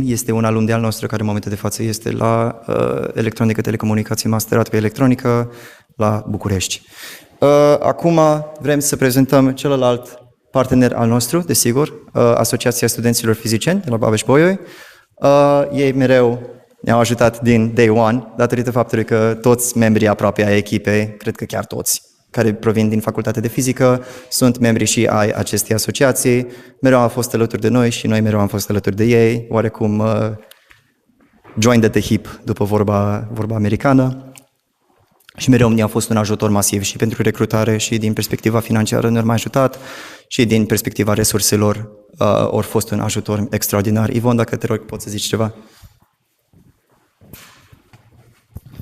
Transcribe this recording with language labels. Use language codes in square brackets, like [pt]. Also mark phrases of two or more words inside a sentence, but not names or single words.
[ro] Este un alum de-al nostru care în momentul de față este la Electronică, Telecomunicații, masterat pe electronică la București. Acum vrem să prezentăm celălalt partener al nostru, desigur, Asociația Studenților Fizicieni de la Babeș-Bolyai. Ei mereu ne-au ajutat din [en] day one, [ro] datorită faptului că toți membrii aproape ai echipei, cred că chiar toți, care provin din Facultatea de Fizică, sunt membri și ai acestei asociații. Mereu au fost alături de noi și noi mereu am fost alături de ei, oarecum [en] joined at the hip, [ro] după vorba americană. Și mereu ne-a fost un ajutor masiv și pentru recrutare și din perspectiva financiară ne-au mai ajutat și din perspectiva resurselor au fost un ajutor extraordinar. Ivon, dacă te rog, poți să zici ceva?